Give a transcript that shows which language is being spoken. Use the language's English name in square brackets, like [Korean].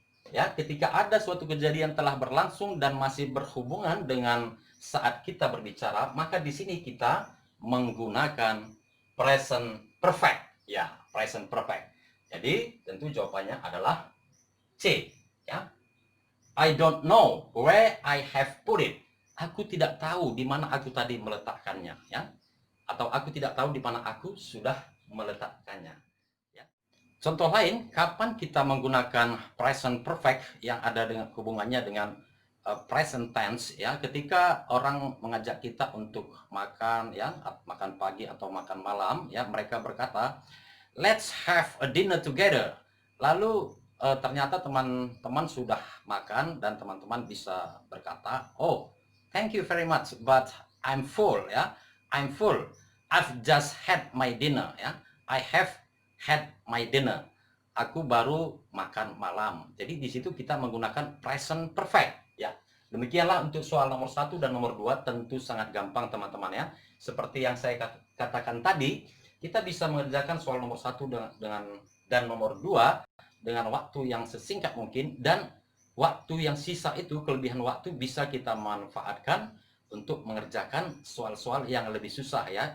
[Indonesian] Ya, ketika ada suatu kejadian telah berlangsung dan masih berhubungan dengan saat kita berbicara, maka di sini kita menggunakan present perfect ya, present perfect. Jadi tentu jawabannya adalah C ya. [English] I don't know where I have put it. [Indonesian] Aku tidak tahu di mana aku tadi meletakkannya ya. Atau aku tidak tahu di mana aku sudah meletakkannya ya. Contoh lain, kapan kita menggunakan present perfect yang ada dengan hubungannya dengan present tense ya, ketika orang mengajak kita untuk makan ya, makan pagi atau makan malam ya, mereka berkata [English] let's have a dinner together. [Indonesian] Lalu ternyata teman-teman sudah makan dan teman-teman bisa berkata, [English] oh thank you very much but I'm full ya, I'm full, I've just had my dinner [Indonesian] ya, I have had my dinner, aku baru makan malam. Jadi di situ kita menggunakan present perfect ya. Demikianlah untuk soal nomor 1 dan nomor 2, tentu sangat gampang teman-teman ya. Seperti yang saya katakan tadi, kita bisa mengerjakan soal nomor 1 dan nomor 2 dengan waktu yang sesingkat mungkin, dan waktu yang sisa itu, kelebihan waktu, bisa kita manfaatkan untuk mengerjakan soal-soal yang lebih susah ya.